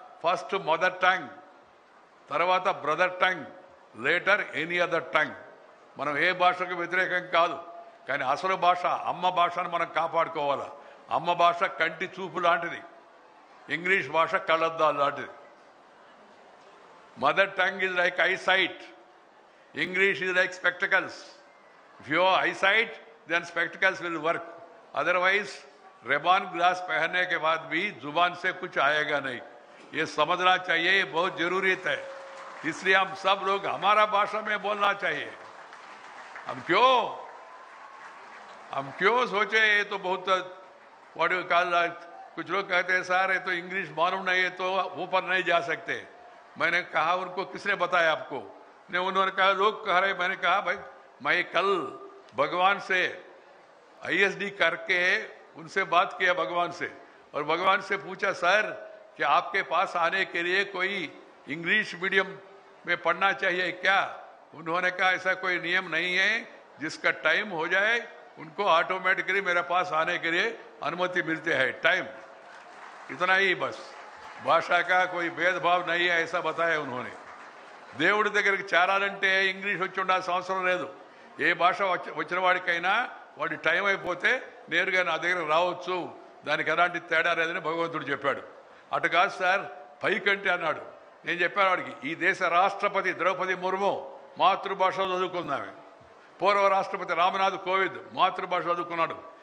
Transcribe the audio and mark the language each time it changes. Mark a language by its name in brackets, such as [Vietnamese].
[English] First mother tongue, తర్వాత brother tongue, later any other tongue. [Telugu] మనం ఏ భాషకు వ్యతిరేకం కాదు, కానీ అసలు భాష అమ్మ భాషను మనం కాపాడుకోవాలా. అమ్మ భాష కంటి చూపు లాంటిది, ఇంగ్లీష్ భాష కళ్ళద్దాలు లాంటిది. [English] Mother tongue is like eyesight, English is like spectacles. If you have eyesight, then spectacles will work. Otherwise, [Hindi] Reban glass पहनने के बाद भी जुबान से कुछ आएगा नहीं. ये समझना चाहिए, ये बहुत जरूरी है. इसलिए हम सब लोग हमारा भाषा में बोलना चाहिए. हम क्यों सोचे ये तो बहुत [English] what you call, [Hindi] कुछ लोग कहते हैं सर ये तो इंग्लिश मालूम नहीं है तो ऊपर नहीं जा सकते. मैंने कहा उनको किसने बताया आपको? उन्होंने कहा लोग कह रहे. मैंने कहा भाई मैं कल भगवान से ISD करके उनसे बात किया भगवान से, और भगवान से पूछा सर कि आपके पास आने के लिए कोई इंग्लिश मीडियम में पढ़ना चाहिए क्या? उन्होंने कहा ऐसा कोई नियम नहीं है, जिसका टाइम हो जाए उनको ऑटोमेटिकली मेरे पास आने के लिए अनुमति मिलती है. टाइम इतना ही बस, భాషా का कोई भेदभाव नहीं है ऐसा बताया उन्होंने. [Telugu] దేవుడి దగ్గరికి చేరాలంటే ఇంగ్లీష్ వచ్చి ఉండాల్సిన అవసరం లేదు. ఏ భాష వచ్చిన వాడికైనా వాడి టైం అయిపోతే నేరుగా నా దగ్గర రావచ్చు, దానికి ఎలాంటి తేడా లేదని భగవంతుడు చెప్పాడు. అటు కాదు సార్ పైకంటే అన్నాడు. నేను చెప్పాను వాడికి, ఈ దేశ రాష్ట్రపతి ద్రౌపది ముర్ము మాతృభాషలో చదువుకుందామే, పూర్వ రాష్ట్రపతి రామ్నాథ్ కోవింద్ మాతృభాష చదువుకున్నాడు.